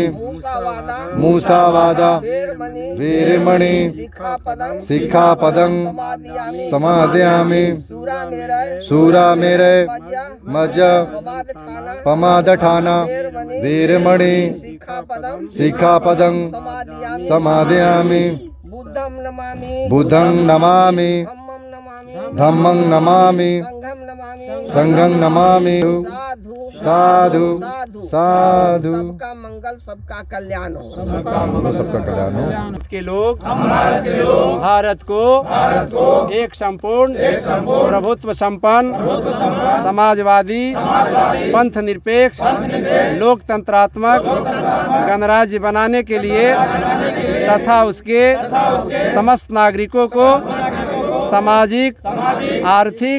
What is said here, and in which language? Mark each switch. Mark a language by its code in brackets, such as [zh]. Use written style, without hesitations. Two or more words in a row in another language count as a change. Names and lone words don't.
[pi] मूसावादा वीरमणि सिक्खापदं समादयामि सूरामेरय मज पमादठाना वीरमणि सिक्खापदं समादयामि बुद्धं नमामि धम्मं नमामि संघं नमामि साधु साधु। [hi] सबका मंगल, सबका कल्याण हो, सबका कल्याण हो। के लोग भारत को एक संपूर्ण प्रभुत्व संपन्न समाजवादी पंथ निरपेक्ष लोकतंत्रात्मक गणराज्य बनाने के लिए तथा उसके समस्त नागरिकों को सामाजिक, आर्थिक,